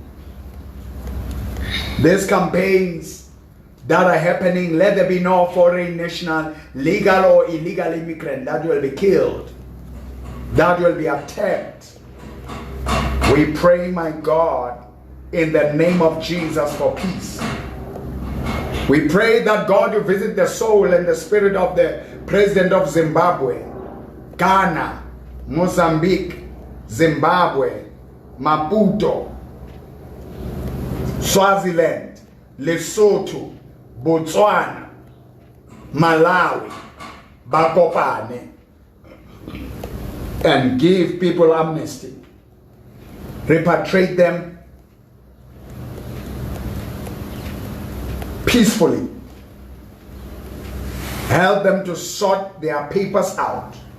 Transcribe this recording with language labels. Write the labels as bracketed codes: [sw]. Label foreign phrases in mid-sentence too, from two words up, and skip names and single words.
[en] These campaigns that are happening, let there be no foreign national, legal or illegal immigrant that will be killed, that will be attacked. We pray, my God, in the name of Jesus for peace. We pray that God will visit the soul and the spirit of the president of Zimbabwe, Ghana, Mozambique, Zimbabwe, Maputo, Swaziland, Lesotho, Botswana, Malawi, Bakopane, and give people amnesty. Repatriate them peacefully. Help them to sort their papers out.